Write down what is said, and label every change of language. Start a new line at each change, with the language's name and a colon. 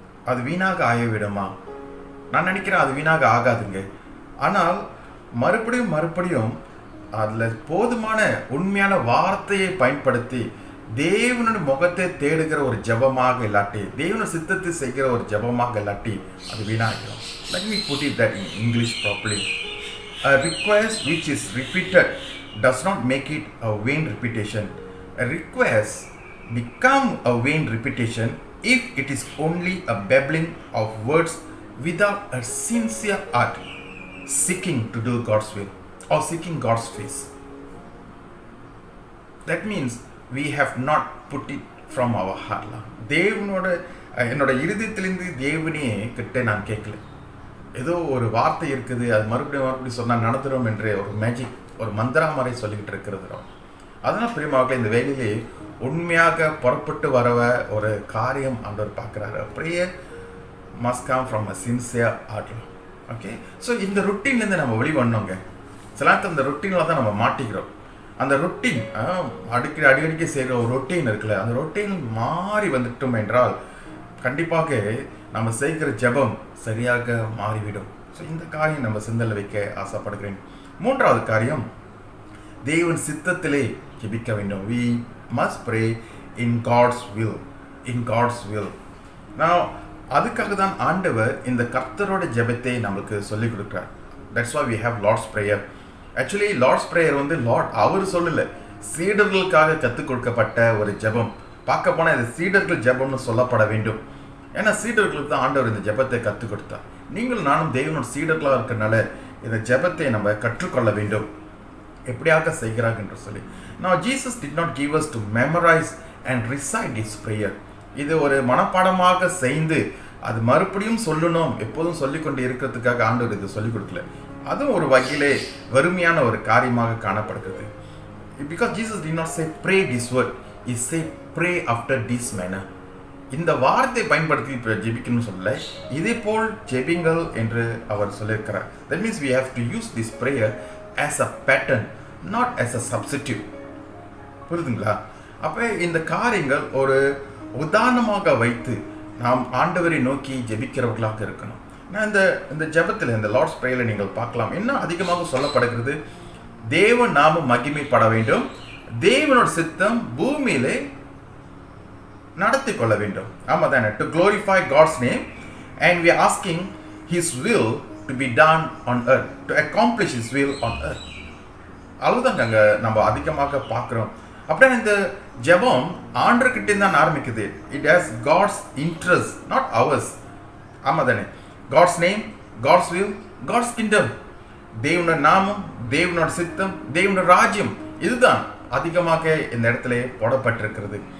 Tamil: அது வீணாக ஆகிவிடுமா? நான் நினைக்கிறேன் அது வீணாக ஆகாதுங்க. ஆனால் மறுபடியும் அதில் போதுமான உண்மையான வார்த்தையை பயன்படுத்தி தேவனுடைய முகத்தை தேடுகிற ஒரு ஜெபமாக இல்லாட்டி, தேவனுடைய சித்தத்தை செய்கிற ஒரு ஜெபமாக இல்லாட்டி அது வீணாகிடும்.
English: Let me put it that in English properly. A request which is repeated does not make it a vain repetition. A request become a vain repetition if it is only a babbling of words without a sincere heart seeking to do God's will or seeking God's face. That means we have not put it from our heart.
Tamil: தேவனோட என்னோட இருதயத்திலிருந்து தேவனே கிட்ட நான் கேட்கல. ஏதோ ஒரு வார்த்தை இருக்குது, அது மறுபடியும் சொன்னால் நடத்துகிறோம் என்று ஒரு மேஜிக், ஒரு மந்திரா மாதிரி சொல்லிக்கிட்டு இருக்கிறது. அதனால் பிரியமாவர்களே, இந்த வேலையிலே உண்மையாக புறப்பட்டு வரவ ஒரு காரியம் ஆண்டவர் பார்க்குறாரு.
English: அப்படியே must come from a sincere heart.
Tamil: Okay, so இந்த ரொட்டீன்லேருந்து நம்ம வெளிவண்ணோங்க. சில நேரத்தில் இந்த ரொட்டீனில் தான் நம்ம மாட்டிக்கிறோம். அந்த ரொட்டீன் அடிக்கடி செய்கிற ஒரு ரொட்டீன் இருக்குல்ல, அந்த ரொட்டீன் மாறி வந்துட்டோம் என்றால் கண்டிப்பாக நம்ம செய்கிற ஜெபம் சரியாக மாறிவிடும். ஸோ இந்த காரியம் நம்ம சிந்தனை வைக்க ஆசைப்படுகிறேன். மூன்றாவது காரியம், தேவன் சித்தத்திலே ஜெபிக்க வேண்டும்.
English: We must pray in God's will. In God's will.
Tamil: Now அதுக்காக தான் ஆண்டவர் இந்த கர்த்தரோட ஜெபத்தை நமக்கு சொல்லிக் கொடுக்குறார்.
English: That's why we have Lord's Prayer.
Tamil: Actually Lord's Prayer வந்து லார்ட் அவர் சொல்லலை, சீடர்களுக்காக கற்றுக் கொடுக்கப்பட்ட ஒரு ஜெபம். பார்க்க போனால் இது சீடர்கள் ஜெபம்னு சொல்லப்பட வேண்டும். ஏன்னா சீடர்களுக்கு தான் ஆண்டவர் இந்த ஜெபத்தை கற்றுக் கொடுத்தார். நீங்கள் நானும் தேவனோட சீடர்களாக இருக்கிறனால இந்த ஜெபத்தை நம்ம கற்றுக்கொள்ள வேண்டும், எப்படியாக செய்கிறாங்க என்று சொல்லி.
English: Now Jesus did not give us to memorize and recite his prayer.
Tamil: இது ஒரு மனப்பாடமாக செய்து அது மறுபடியும் சொல்லணும், எப்போதும் சொல்லிக்கொண்டு இருக்கிறதுக்காக ஆண்டவர் இது சொல்லிக் கொடுக்கல. அதுவும் ஒரு வகையிலே வறுமையான ஒரு காரியமாக காணப்படுகிறது.
English: Because Jesus did not say pray this word, he said pray after this manner.
Tamil: இந்த வார்த்தை பயன்படுத்தி ஜெபிக்கணும்னு சொல்லல, இதே போல் ஜெபிங்கள் என்று அவர் சொல்லியிருக்கிறார்.
English: That means we have to use this prayer as a pattern, not as a substitute.
Tamil: புரியுதுங்களா? அப்போ இந்த காரியங்கள் ஒரு உதாரணமாக வைத்து நாம் ஆண்டவரை நோக்கி ஜெபிக்கிறவர்களாக இருக்கணும். நான் இந்த ஜெபத்தில், இந்த லார்ட்ஸ் பிரேயரில் நீங்கள் பார்க்கலாம், என்ன அதிகமாக சொல்லப்படுகிறது, தேவன் நாமம் மகிமைப்பட வேண்டும், தேவனோட சித்தம் பூமியிலே நடத்தி கொள்ள வேண்டும். ஆமாம் தானே?
English: To glorify God's name and we are asking his will to be done on earth, to accomplish his will on earth.
Tamil: அவ்வளோதாங்க அங்கே நம்ம அதிகமாக பார்க்குறோம். அப்படின்னா இந்த ஜெபம் ஆண்டவர்கிட்ட தான் ஆரம்பிக்குது.
English: It has God's interest, not ours.
Tamil: ஆமாம் தானே?
English: God's name, God's will, God's kingdom.
Tamil: தேவனோட நாமம், தேவனோட சித்தம், தேவனோட ராஜ்யம், இதுதான் அதிகமாக இந்த இடத்துல போடப்பட்டிருக்கிறது.